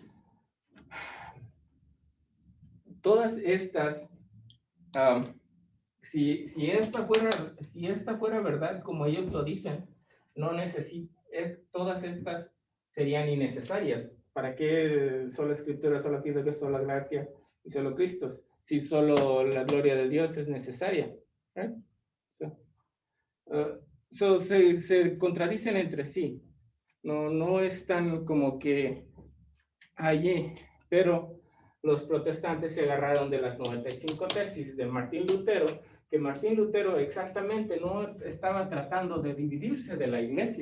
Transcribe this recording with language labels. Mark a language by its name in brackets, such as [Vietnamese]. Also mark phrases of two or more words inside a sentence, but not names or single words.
[Spanish] Todas estas, si esta fuera verdad, como ellos lo dicen, todas estas serían innecesarias. ¿Para qué sola escritura, [Latin] sola fide, [Spanish] sola gracia y solo Cristo? Si solo la gloria de Dios es necesaria. Right? Se contradicen entre sí. No están como que allí, pero los protestantes se agarraron de las 95 tesis de Martín Lutero, que Martín Lutero exactamente no estaba tratando de dividirse de la iglesia.